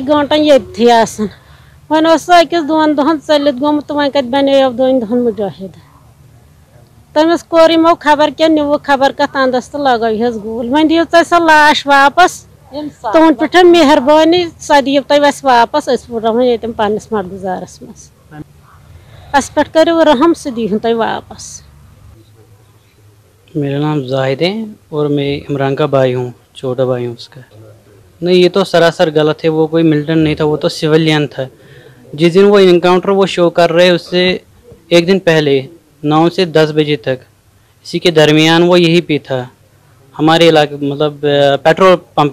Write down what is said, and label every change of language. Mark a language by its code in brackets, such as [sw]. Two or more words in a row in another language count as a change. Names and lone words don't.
[ks] گٲنٛٹَن ییٚتھٕے آسان وۄنۍ اوس سُہ أکِس 2 دۄہَن ژٔلِتھ گوٚمُت تہٕ وۄنۍ کَتہِ بَنیو 2 دۄہَن مُجٲہِد تٔمِس کوٚر یِمو خبر کیٛاہ نِوُکھ خبر کَتھ اَنٛدَس تہٕ لَگٲوہَس گوٗلۍ وۄنۍ دِیِو تُہۍ سۄ لاش واپَس تُہُنٛد پٮ۪ٹھ مہربٲنی سۄ دِیِو تُہۍ اَسہِ واپَس أسۍ ہُرراوہون ییٚتٮ۪ن پنٛنِس مَٹگُزارَس منٛز اَسہِ پٮ۪ٹھ کٔرِو رحم سُہ دیٖہُن تُہۍ واپَس [ur] میرا نام زاہد ہے اور میں عمران کا بھائی ہوں چھوٹا بھائی ہوں اس کا نہیں یہ تو سراسر غلط ہے وہ کوئی ملٹنٹ نہیں تھا وہ تو سویلین تھا جس دن وہ انکاؤنٹر وہ شو کر رہے اس سے ایک دن پہلے 9 سے 10 بجے تک اسی کے درمیان وہ یہی پہ تھا ہمارے علاقے مطلب [en] petrol pump